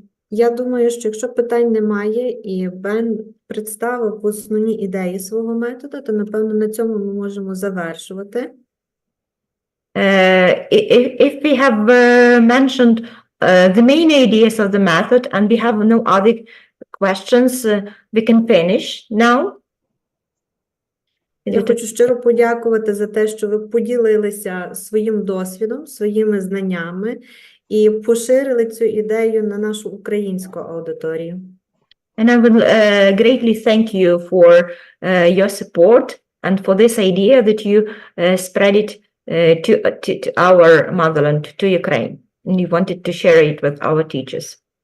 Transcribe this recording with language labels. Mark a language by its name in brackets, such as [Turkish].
[Ukrainian] Я думаю, що якщо питань немає і Бен представив основні ідеї свого методу, то, напевно, на цьому ми можемо завершувати. [English] If we have mentioned the main ideas of the method and we have no other questions, we can finish now. [Ukrainian] Я хочу щиро подякувати за те, що ви поділилися своїм досвідом, своїми знаннями і поширили цю ідею на нашу українську аудиторію. [English] And I will greatly thank you for your support and for this idea that you spread it to our motherland, to Ukraine. And you wanted to share it with our teachers.